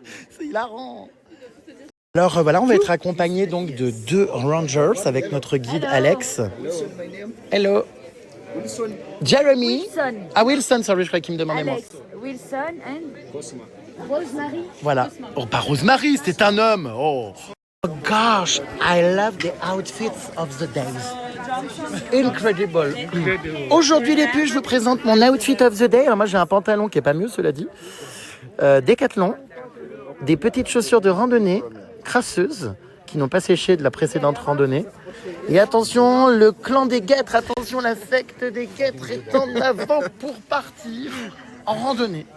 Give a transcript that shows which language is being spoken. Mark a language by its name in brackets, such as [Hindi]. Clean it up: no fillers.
[French] C'est hilarant. Alors voilà, on va être accompagné donc de 2 rangers avec notre guide Alex. [English] Hello. Jeremy. Wilson. [French] Ah, Wilson, sorry, je croyais qu'il me demandait moi. [English] Alex, Wilson and Rosemary. [French] Voilà. Oh, pas Rosemary, c'est un homme. Oh. [English] Oh gosh, I love the outfits of the days. Incredible. [French] Aujourd'hui les puces, je vous présente mon [English] outfit of the day. [French] Alors moi j'ai un pantalon qui est pas mieux, cela dit. Décathlon, des petites chaussures de randonnée crasseuses qui n'ont pas séché de la précédente randonnée. Et attention, le clan des guêtres, attention, la secte des guêtres est en avant pour partir en randonnée.